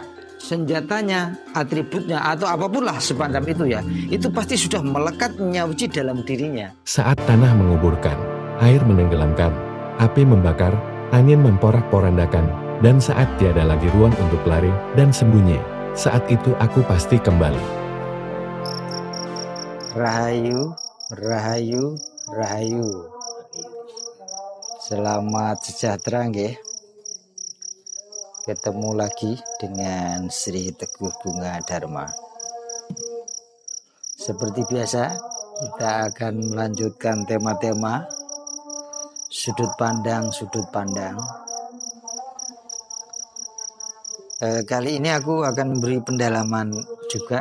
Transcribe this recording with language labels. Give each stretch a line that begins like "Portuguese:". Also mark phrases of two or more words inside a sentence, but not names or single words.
Indonesian: Senjatanya, atributnya, atau apapun lah semacam itu ya, itu pasti sudah melekat nyauci dalam dirinya. Saat tanah menguburkan, air menenggelamkan, api membakar, angin memporak-porandakan, dan saat tiada lagi ruang untuk lari dan sembunyi, saat itu aku pasti kembali.
Javanese: Rahayu, rahayu, rahayu.
Indonesian: Selamat sejahtera nggih. Ketemu lagi dengan Sri Teguh Bunga Dharma. Seperti biasa, kita akan melanjutkan tema-tema sudut pandang. Kali ini aku akan memberi pendalaman juga.